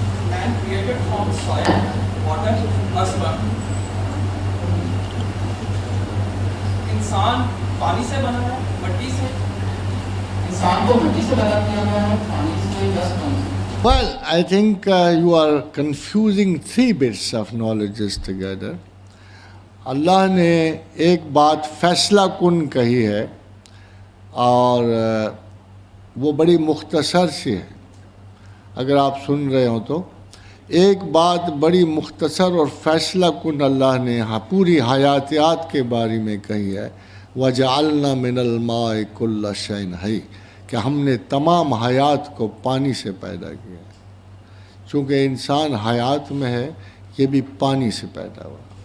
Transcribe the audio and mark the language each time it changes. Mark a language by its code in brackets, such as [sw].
[en] Man created from soil, water, earth. [ur] انسان پانی سے بنا ہے، مٹی سے، انسان کو مٹی سے پیدا کیا گیا ہے، پانی سے، دس پانی سے۔ [en] Well, I think you are confusing three bits of knowledges together. [ur] اللہ نے ایک بات فیصلہ کن کہی ہے اور وہ بڑی مختصر سی ہے، اگر آپ سن رہے ہوں تو ایک بات بڑی مختصر اور فیصلہ کن اللہ نے پوری حیاتیات کے بارے میں کہی ہے، [ar] وَجَعَلْنَا مِنَ الْمَاءِ كُلَّ شَيْءٍ حَيٍّ، [ur] کہ ہم نے تمام حیات کو پانی سے پیدا کیا ہے۔ چونکہ انسان حیات میں ہے، یہ بھی پانی سے پیدا ہوا۔